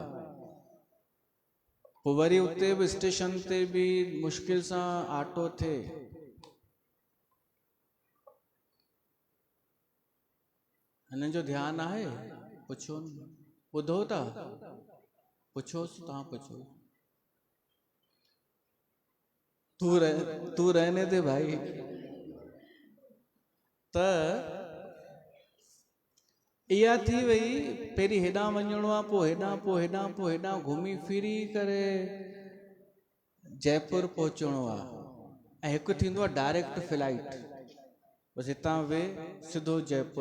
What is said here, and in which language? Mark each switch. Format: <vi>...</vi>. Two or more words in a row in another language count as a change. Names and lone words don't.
<sd>पोइ वरी उते बि स्टेशन ते बि मुश्किल सां ऑटो थिए। हिननि जो ध्यानु आहे? पुछो न, ॿुधो था? पुछोसि, तव्हां पुछो।</sd> <hi>तू रहने दे भाई।</hi> <sd>त इहा थी वई, पहिरीं हेॾां वञिणो आहे, पोइ हेॾां घुमी फिरी करे जयपुर पहुचणो आहे। ऐं हिकु थींदो आहे डायरेक्ट फ्लाइट, बसि हितां वेह सिधो जयपुर।</sd>